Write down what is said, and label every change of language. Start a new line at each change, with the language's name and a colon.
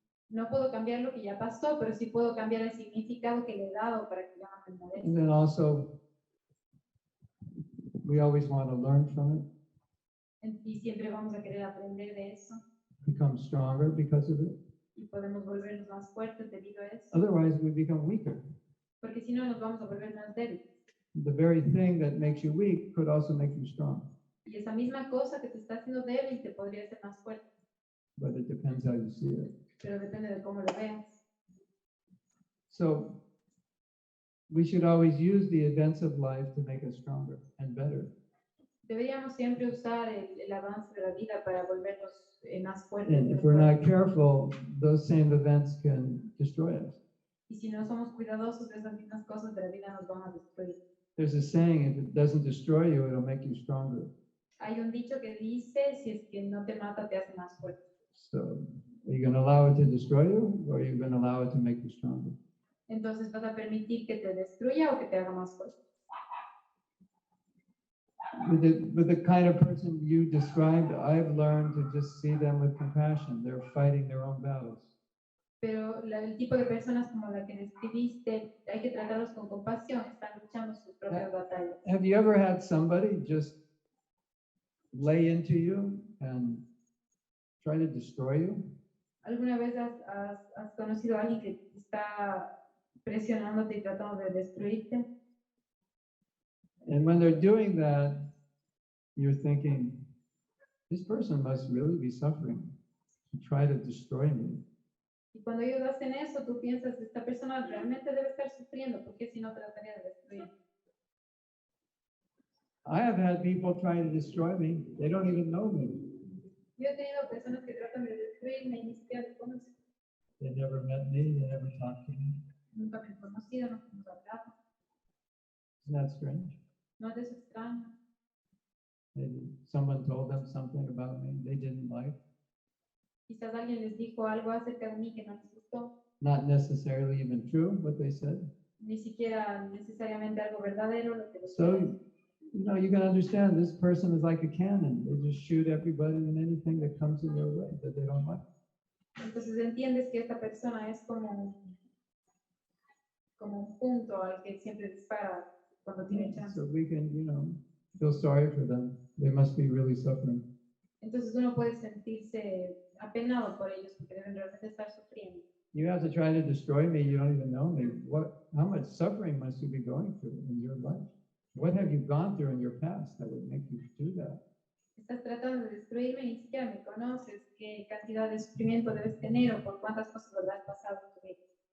Spanish: No puedo cambiar lo que ya pasó, pero sí puedo cambiar el significado que le he dado para que ya no me moleste.
English: And then also, we always want to learn from it,
Spanish: Y siempre vamos a querer aprender de eso
English: become stronger because of it.
Spanish: y podemos volvernos más fuertes debido a eso,
English: Otherwise, we become weaker.
Spanish: porque si no nos vamos a volver más débiles.
English: The very thing that makes you weak could also make you strong,
Spanish: Y esa misma cosa que te está haciendo débil te podría hacer más fuerte,
English: but it depends how you see it.
Spanish: pero depende de cómo lo veas.
English: So we should always use the events of life to make us stronger and better.
Spanish: Deberíamos siempre usar el avance de la vida para volvernos más fuertes.
English: And if we're not careful, those same events can destroy us.
Spanish: Y si no somos cuidadosos de esas mismas cosas de la vida nos van a destruir.
English: There's a saying, if it doesn't destroy you, it'll make you stronger.
Spanish: Hay un dicho que dice, si es que no te mata, te hace más fuerte.
English: So are you going to allow it to destroy you, or are you going to allow it to make you stronger?
Spanish: Entonces, ¿vas a permitir que te destruya o que te haga más fuerte?
English: With the kind of person you described, I've learned to just see them with compassion. They're fighting their own battles.
Spanish: Pero el tipo de personas como la que describiste, hay que tratarlos con compasión, están luchando sus propias batallas.
English: Have you ever had somebody just lay into you and try to destroy you?
Spanish: ¿Alguna vez has conocido a alguien que está presionándote y tratando de destruirte?
English: And when they're doing that, you're thinking, this person must really be suffering to try to destroy me.
Spanish: Y cuando ellos hacen eso, tú piensas, esta persona realmente debe estar sufriendo, porque si no trataría de destruir.
English: I have had people trying to destroy me. They don't even know me.
Spanish: Yo he tenido personas que tratan de destruirme y ni siquiera me conocen.
English: They never met me. They never talked to me.
Spanish: Nunca me han conocido, no hemos hablado.
English: Isn't that strange?
Spanish: No es extraño.
English: Maybe someone told them something about me they didn't like.
Spanish: Quizás alguien les dijo algo acerca de mí que no les gustó,
English: Not necessarily even true, what they said.
Spanish: ni siquiera necesariamente algo verdadero lo que les
English: So,
Spanish: dijeron.
English: you know, you can understand this person is like a cannon. They just shoot everybody and anything that comes in their way that they don't like.
Spanish: Entonces entiendes que esta persona es como un punto al que siempre dispara cuando tiene chance.
English: So we can, you know, feel sorry for them. They must be really suffering.
Spanish: Entonces uno puede sentirse apenado por ellos porque deben realmente estar sufriendo.
English: You have to try to destroy me. You don't even know me. How much suffering must you be going through in your life? What have you gone through in your past that would make you do that?
Spanish: Estás tratando de destruirme y ni siquiera me conoces. ¿Qué cantidad de sufrimiento debes tener o por cuántas cosas habrás pasado en tu vida?